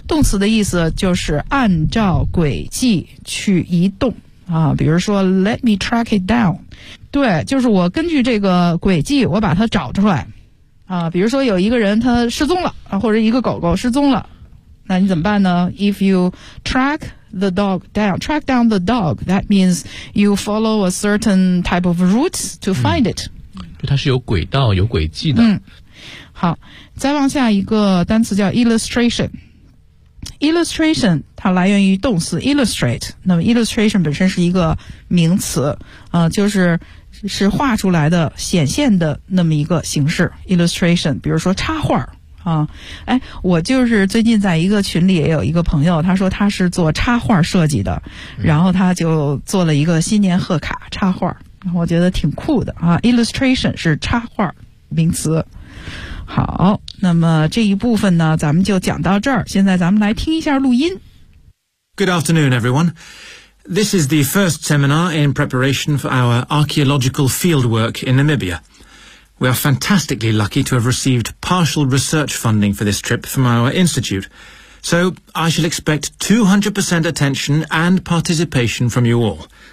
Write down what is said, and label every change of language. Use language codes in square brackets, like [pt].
[zh] 动词的意思就是按照轨迹去移动啊，比如说 [en] let me track it down， [zh] 对，就是我根据这个轨迹我把它找出来啊。比如说有一个人他失踪了啊，或者一个狗狗失踪了，那你怎么办呢？ [en] If you track the dog down, track down the dog, that means you follow a certain type of route to find it. [zh] 它是有轨道，有轨迹的。嗯，好，再往下一个单词叫 illustration。 illustration 它来源于动词 illustrate， 那么 illustration 本身是一个名词，就是画出来的、显现的那么一个形式。 illustration， 比如说插画。啊，哎，我就是最近在一个群里也有一个朋友，他说他是做插画设计的，然后他就做了一个新年贺卡插画，我觉得挺酷的啊。 illustration 是插画名词。好，那么这一部分呢，咱们就讲到这儿。现在咱们来听一下录音。 [en] Good afternoon, everyone. This is the first seminar in preparation for our archaeological field work in Namibia. We are fantastically lucky to have received partial research funding for this trip from our institute. So I shall expect 200% attention and participation from you all.